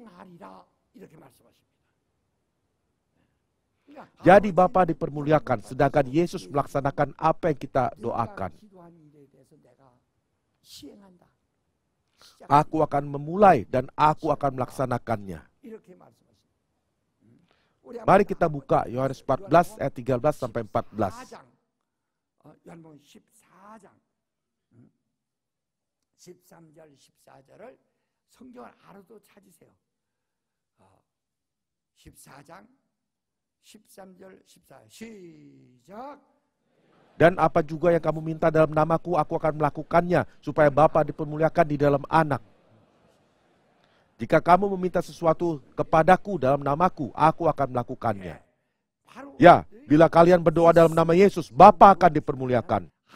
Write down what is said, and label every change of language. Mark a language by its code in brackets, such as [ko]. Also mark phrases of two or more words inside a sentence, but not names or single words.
[id] Jadi Bapa dipermuliakan, sedangkan Yesus melaksanakan apa yang kita doakan. Aku akan memulai dan aku akan melaksanakannya. Mari kita buka Yohanes 14 ayat 13 sampai 14. [ko] 13절, 14절을 성경을 알아도 찾으세요. 14장, 13절, 14절. 시작. [id] Dan apa juga yang kamu minta dalam namaku, aku akan melakukannya, supaya Bapa dipermuliakan di dalam Anak. Jika kamu meminta sesuatu kepadaku dalam namaku, aku akan melakukannya. Ya, bila kalian berdoa dalam nama Yesus, Bapa akan dipermuliakan.